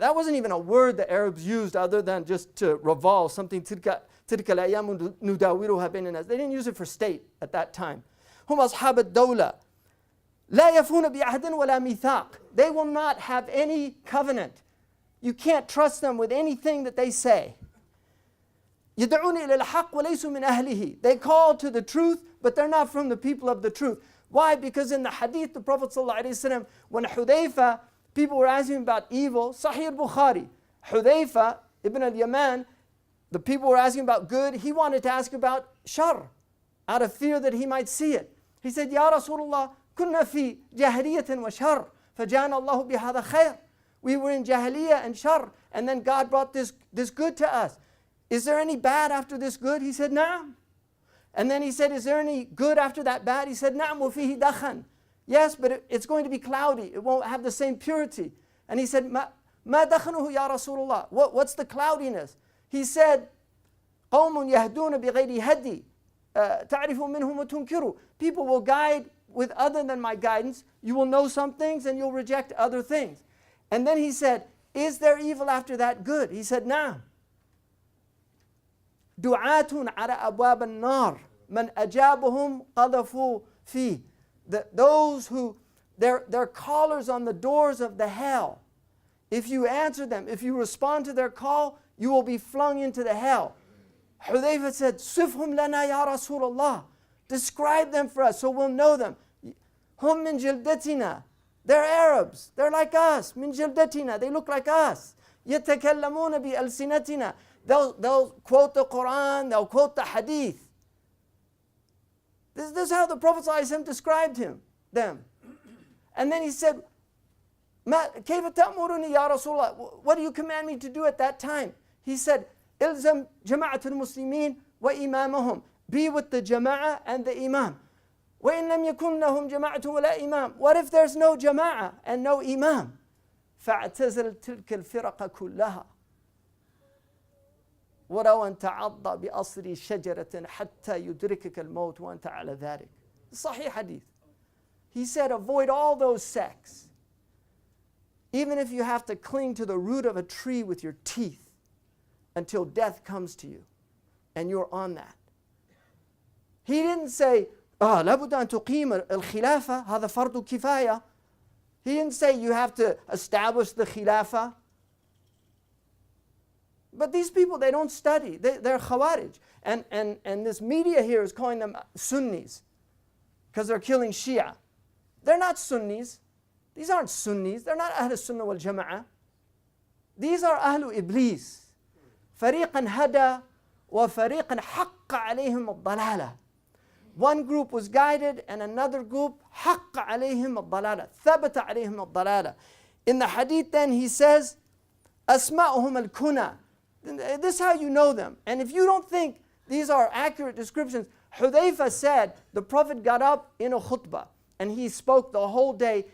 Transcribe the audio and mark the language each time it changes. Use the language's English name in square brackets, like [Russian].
[English] That wasn't even a word the Arabs used other than just to revolve something. [Arabic] Tilka al-ayyamu nudawiruha bayna nas. [English] They didn't use it for state at that time. [Arabic] Hum ashab ad-dawla. لا يفون بعهد ولا ميثاق. [English] They will not have any covenant. You can't trust them with anything that they say. [Arabic] يدعون إلى الحق وليسوا من أهله. [English] They call to the truth, but they're not from the people of the truth. Why? Because in the hadith, the Prophet ﷺ, when Hudayfa, people were asking about evil, Sahih al-Bukhari, Hudayfa ibn al-Yaman, the people were asking about good, he wanted to ask about shar, out of fear that he might see it. He said, [Arabic] Ya Rasulullah, كنا في جاهلية وشر فجاءنا الله بهذا خير. [English] We were in jahiliyyah and shar, and then God brought this good to us. Is there any bad after this good? He said, Na'am. And then he said, is there any good after that bad? He said, [Arabic] Na'am wa fihi dakhan. [English] Yes, but it's going to be cloudy. It won't have the same purity. And he said, [Arabic] Ma dakhanuhu ya Rasulullah. [English] What's the cloudiness? He said, [Arabic] قوم يهدون بغير هدي تعرف منهم وتنكروا. [English] People will guide with other than my guidance. You will know some things and you'll reject other things. And then he said, is there evil after that good? He said, Na'am. [Arabic] دعاتٌ على أبواب النار من أجابهم قذفوا فيه. [English] Those who, they're callers on the doors of the hell. If you answer them, if you respond to their call, you will be flung into the hell. Hudayfa said, [Arabic] Sifhum lana ya Rasulullah. [English] Describe them for us so we'll know them. [Arabic] Hum min jildatina. [English] They're Arabs. They're like us. [Arabic] Min jildatina. [English] They look like us. [Arabic] يتكلمون بألسنتنا. [English] They'll quote the Quran, they'll quote the Hadith. This is how the Prophet ﷺ described them. And then he said, [Arabic] كيف تأمرني يا رسول الله? [English] What do you command me to do at that time? He said, [Arabic] إلزم جماعة المسلمين وإمامهم. [English] Be with the jama'ah and the imam. [Arabic] وإن لم يكن لهم جماعة ولا إمام. [English] What if there's no jama'ah and no imam? [Arabic] فاعتزل تلك الفرق كلها. ولو أن تعض بأصل شجرة حتى يدركك الموت وأنت على ذلك. [English] Sahih hadith. He said, avoid all those sects. Even if you have to cling to the root of a tree with your teeth until death comes to you and you're on that. He didn't say, [Arabic] لابد أن تقيم الخلافة هذا فرض كفاية. [English] He didn't say you have to establish the khilafah. But these people, they don't study. They're Khawarij. And this media here is calling them Sunnis because they're killing Shia. They're not Sunnis. These aren't Sunnis. They're not Ahl Sunnah wal Jama'ah. These are Ahlu Iblis. [Arabic] فريقا هدى وفريقا حق عليهم الضلالة. [English] One group was guided and another group [Arabic] حق عليهم الضلالة. ثبت عليهم الضلالة. [English] In the hadith then he says, [Arabic] أسماؤهم الكنى. [English] This is how you know them. And if you don't think these are accurate descriptions, Hudayfa said the Prophet got up in a khutbah and he spoke the whole day.